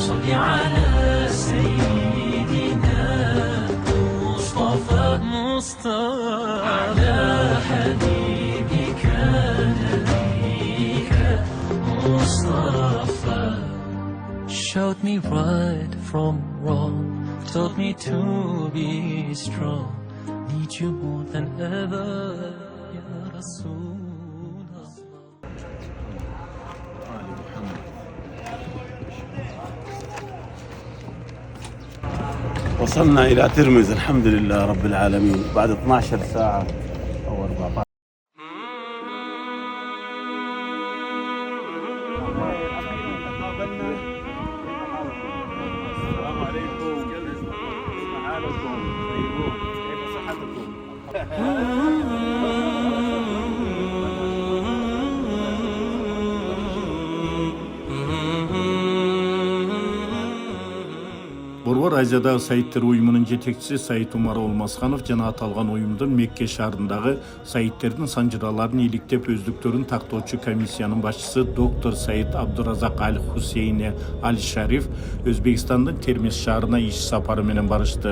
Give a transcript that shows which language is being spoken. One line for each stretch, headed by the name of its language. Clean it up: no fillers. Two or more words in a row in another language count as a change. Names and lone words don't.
Arabic: على سيدنا مصطفى على حبيبك نبيك مصطفى.
English: Showed me right from wrong, taught me to be strong. Need you more than ever,
Arabic: يا رسول الله. وصلنا إلى ترمز الحمد لله رب العالمين بعد 12 ساعة أو 14. السلام عليكم، كيف حالكم؟ طيبون؟ كيف صحتكم؟
Kyrgyz: Борбор Азиядағы сайттер уюмунун жетекчиси Саид Умар Олмасханов жана аталган уюмдун Мекке шаарындагы сайиттердин санжыраларын иликтеп өздүктөрүн тактоочу комиссиянын башчысы доктор Саид Абдуразак Аль Хусейне Аль Шариф Өзбекстандын Термиз шаарына иш сапары менен барышты.